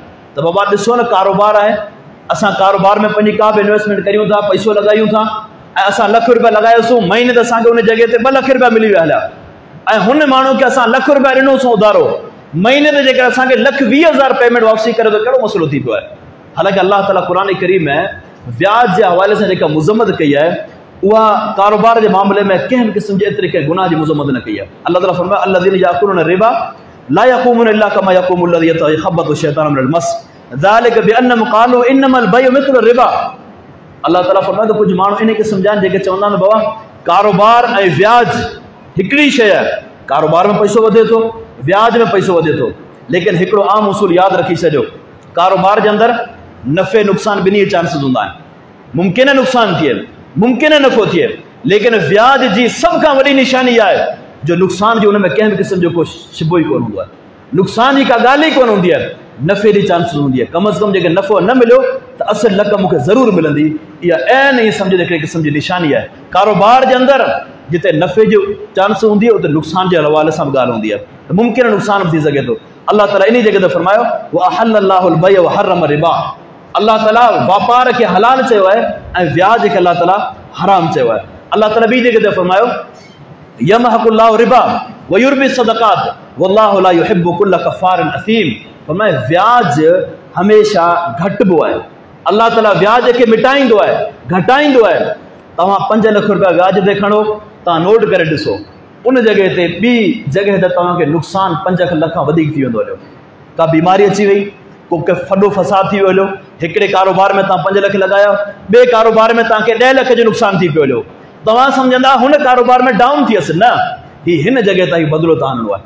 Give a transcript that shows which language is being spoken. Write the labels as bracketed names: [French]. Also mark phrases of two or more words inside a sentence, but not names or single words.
[Sindhi] त बाबा ॾिसो न, कारोबार आहे, असां कारोबार में पंहिंजी का बि इन्वेस्टमेंट करियूं था, पैसो लॻायूं था, ऐं असां लख रुपया लॻायोसीं, महीने ते असांखे उन जॻह ते 2 लख रुपया मिली विया हलिया, ऐं हुन माण्हू खे असां लख रुपया ॾिनोसीं उधारो, महीने ते जेकर असांखे 1,20,000 पेमेंट वापसी करे त कहिड़ो मसइलो थी पियो आहे। हालांकि अल्लाह ताला क़ुरान करीम में व्याज जे हवाले सां जेका मुज़म्मत कई आहे, उहा कारोबार जे मामले में कंहिं बि क़िस्म जे एतिरे के गुनाह जी मुज़म्मत न कई आहे। अल्लाह ताला फरमाए [Arabic] الذين يأكلون الربا لا يقومون إلا كما يقوم الذي يتخبطه الشيطان من المس ذلك بأنهم قالوا إنما البيع مثل الربا. [Sindhi] अल्लाह ताला फरमाए त कुझु माण्हू इन खे सम्झाइनि जेके चवंदा आहिनि बाबा कारोबार ऐं व्याज हिकिड़ी शइ आहे, कारोबार में पैसो वधे थो, व्याज में पैसो वधे थो, लेकिन हिकिड़ो आम उसूल यादि रखी छॾियो, कारोबार जे अंदरि नफ़े नुक़सान ॿिन्ही चांसिस हूंदा आहिनि। मुमकिन है नुक़सान थिए, मुमकिन है नफ़ो थिए, लेकिन व्याज जी सभ खां वॾी निशानी आहे जो नुक़सान जो हुन में कंहिं बि क़िस्म जो को शिबो ई कोन हूंदो आहे, नुक़सान जी का ॻाल्हि ई कोन हूंदी आहे, नफ़े जी चांसिस हूंदी आहे। कम अज़ कम जेके नफ़ो न मिलियो त असुलु रक़म मूंखे ज़रूरु मिलंदी, इहा ऐन ई सम्झ हिकिड़े क़िस्म जी निशानी आहे। कारोबार जे अंदरि जिते नफ़े जो चांस हूंदी आहे उते नुक़सान जे हवाले सां बि ॻाल्हि हूंदी आहे, त मुमकिन नुक़सान बि थी सघे थो। अल्लाह ताला इन जॻह ते फरमायो [Arabic] وأحل الله البيع وحرم الربا, [Sindhi] अल्लाह ताला वापार खे हलाल चयो आहे ऐं व्याज खे अल्लाह ताला हराम चयो आहे। अल्लाह ताला ॿी जॻह ते फरमायो [Arabic] يمحق الله الربا ويربي الصدقات والله لا يحب كل كفار أثيم. [Sindhi] फरमाए व्याज हमेशा घटिबो आहे, अल्लाह ताला व्याज खे मिटाईंदो आहे, घटाईंदो आहे। तव्हां 5 लख रुपया व्याज ते खणो, तव्हां नोट करे ॾिसो, उन जॻह ते ॿी जॻह ते तव्हांखे नुक़सान 5 लख खां वधीक थी वेंदो हलियो। का बीमारी अची वई, को फॾो फसाद थी वियो हलियो, हिकिड़े कारोबार में तव्हां 5 लख लॻाया, ॿिए कारोबार में तव्हांखे 10 लख जो नुक़सान थी पियो हलियो, तव्हां सम्झंदा हुन कारोबार में डाउन थियसि, न ही हिन जॻह ताईं बदिलो तव्हां आणणो आहे।